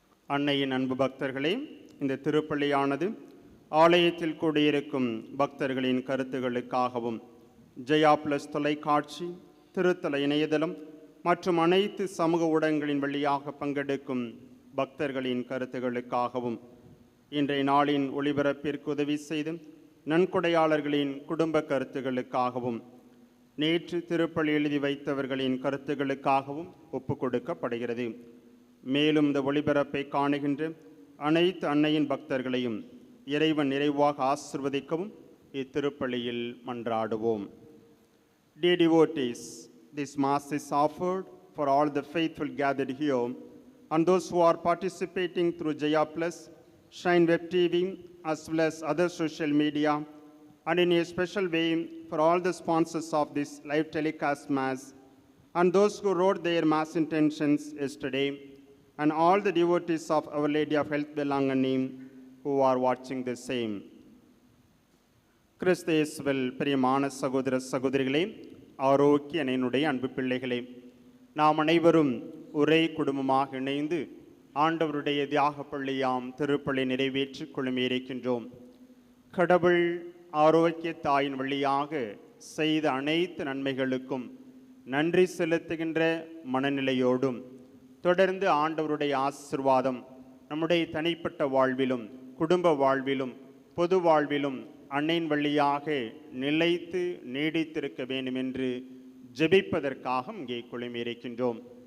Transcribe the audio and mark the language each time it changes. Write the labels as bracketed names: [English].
[Tamil] அன்னையின் அன்பு பக்தர்களே, இந்த திருப்பலியானது ஆலயத்தில் கூடியிருக்கும் பக்தர்களின் கருத்துகளுக்காகவும் ஜெயா பிளஸ் தொலைக்காட்சி, திருத்தல இணையதளம் மற்றும் அனைத்து சமூக ஊடகங்களின் வழியாக பங்கெடுக்கும் பக்தர்களின் கருத்துகளுக்காகவும் இன்றைய நாளின் ஒளிபரப்பிற்கு உதவி செய்து நன்கொடையாளர்களின் குடும்ப கருத்துகளுக்காகவும் நேற்று திருப்பலி எழுதி வைத்தவர்களின் கருத்துகளுக்காகவும் ஒப்பு கொடுக்கப்படுகிறது. மேலும் இந்த ஒளிபரப்பை காணுகின்ற அனைத்து அன்னையின் பக்தர்களையும் இறைவன் நிறைவாக ஆசிர்வதிக்கவும் இத்திருப்பலியில் மன்றாடுவோம். [English] Dear devotees, this Mass is offered for all the faithful gathered here and those who are participating through Jaya Plus, Shine Web TV, as well as other social media, and in a special way for all the sponsors of this live telecast Mass, and those who wrote their Mass intentions yesterday, and all the devotees of Our Lady of Health Belangani who are watching the same. [Tamil] கிறிஸ்தேசுவில் பிரியமான சகோதர சகோதரிகளே, ஆரோக்கிய அன்னையினுடைய அன்பு பிள்ளைகளே, நாம் அனைவரும் ஒரே குடும்பமாக இணைந்து ஆண்டவருடைய தியாக பள்ளியாம் திருப்பலி நிறைவேற்றி குழுமியிருக்கின்றோம். கடவுள் ஆரோக்கிய தாயின் வழியாக செய்த அனைத்து நன்மைகளுக்கும் நன்றி செலுத்துகின்ற மனநிலையோடும் தொடர்ந்து ஆண்டவருடைய ஆசீர்வாதம் நம்முடைய தனிப்பட்ட வாழ்விலும் குடும்ப வாழ்விலும் பொது வாழ்விலும் அன்னையின் வழியாக நிலைத்து நீடித்திருக்க வேண்டும் என்று ஜெபிப்பதற்காக இங்கே குழுமியிருக்கின்றோம்.